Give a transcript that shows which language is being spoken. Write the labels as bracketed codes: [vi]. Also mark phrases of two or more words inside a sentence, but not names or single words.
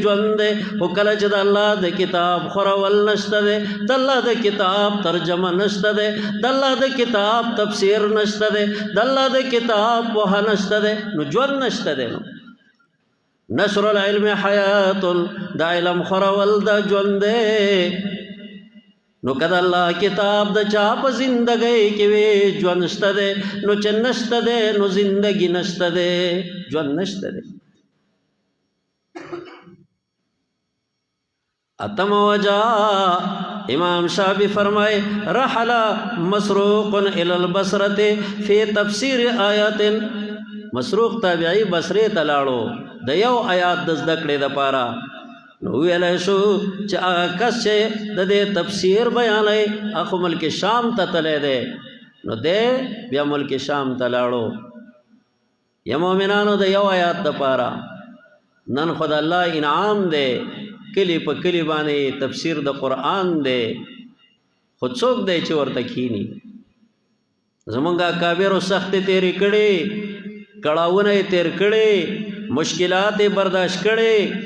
[ps] ژوند دی خو کله چې د الله د کتاب خورول نشته دی د الله د کتاب ترجمه نشته دی د الله د کتاب تفسیر نشته دی د الله د کتاب پوهه نشته دی نو ژوند نشته دی نو [ar] نشر العلم حیات [ps] دا علم خورول دا ژوند دی نو که د الله کتاب د چا په زندګۍ کې وي ژوند شته دی نو چې نشته دی نو زندګي نشته دی ژوند نشته دی [ur] اتم وجہ امام شافعی فرمائے [ar] رحل مسروق الى البصرة فی تفسیر آیات [ps] مسروق تابعی بصری تلاړو د یو آیات د زده کړې دپاره نو ویلی شو چې هغه کس چې د دې تفسیر بیانوي هغه ملک شام ته تللی دی نو دی بیا ملک شام ته لاړو یا مؤمنانو د یو آیات دپاره نن خو د الله انعام دی کلی په کلی باندې تفسیر د قرآن دی خو څوک دی چې ورته کښیني زمونږ اکابرو سختې تېرې کړې کړاوونه یې تېر کړې مشکلات یې برداشت کړې